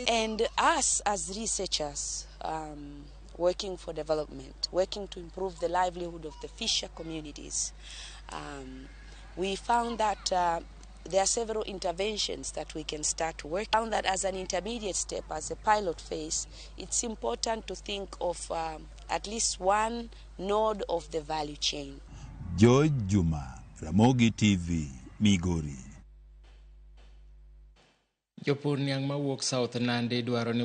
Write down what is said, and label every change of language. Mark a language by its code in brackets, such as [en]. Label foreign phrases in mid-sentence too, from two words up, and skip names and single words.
[en] And us as researchers, working for development, working to improve the livelihood of the fisher communities, we found that there are several interventions that we can start to work. We found that as an intermediate step, as a pilot phase, it's important to think of at least one node of the value chain. George Juma, Ramogi TV, Migori. [luo] Jopur niang' mawuok South Nandi dwaro ni